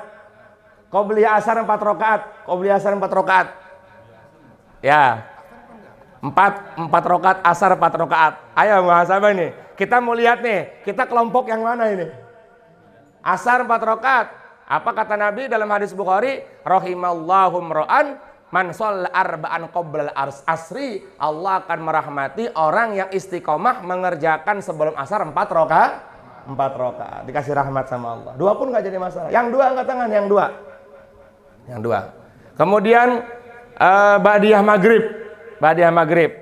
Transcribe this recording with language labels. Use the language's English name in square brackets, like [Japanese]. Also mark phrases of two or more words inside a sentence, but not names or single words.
[Indonesian] Qobliyah asar 4 rakaat. Qobliyah asar 4 rakaat. Ya. 4 rakaat asar 4 rakaat. Ayo muhasabah nih. Kita mau lihat nih, kita kelompok yang mana ini? Asar 4 rakaat. Apa kata Nabi dalam hadis Bukhari? [Arabic] رحم الله امرأً صلى أربعاً قبل العصر. [Indonesian] Allah akan merahmati orang yang istiqomah mengerjakan sebelum asar 4 rakaat. 4 rakaat, dikasih rahmat sama Allah. 2 pun nggak jadi masalah. Yang 2 angkat tangan, yang 2. Kemudian ba'diyah maghrib.